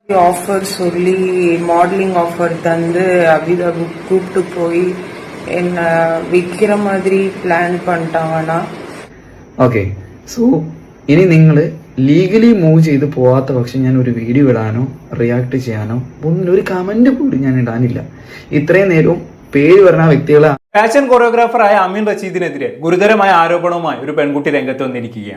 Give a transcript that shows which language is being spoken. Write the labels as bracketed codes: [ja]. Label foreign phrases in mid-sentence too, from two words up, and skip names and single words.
[ta] ஆஃபர் சொல்லி மாடலிங் ஆஃபர் தந்து அபிதா கூப்பிட்டு போய் என்ன விற்கிற மாதிரி பிளான் பண்ணிட்டாங்கன்னா [en] okay so [ml] ഇനി നിങ്ങൾ [en] legally move [ml] ചെയ്ത് പോവാത്ത പക്ഷം ഞാൻ ഒരു വീഡിയോ ഇടാനോ റിയാക്ട് ചെയ്യാനോ ഒന്നും ഒരു കമന്റ് കൂടി ഞാൻ ഇടാനില്ല. ഇത്രയും നേരവും പേര് പറഞ്ഞ വ്യക്തികളെ ഫാഷൻ കൊറിയോഗ്രാഫറായ അമീൻ റഷീദിനെതിരെ ഗുരുതരമായ ആരോപണവുമായി ഒരു പെൺകുട്ടി രംഗത്ത് വന്നിരിക്കുകയാണ്.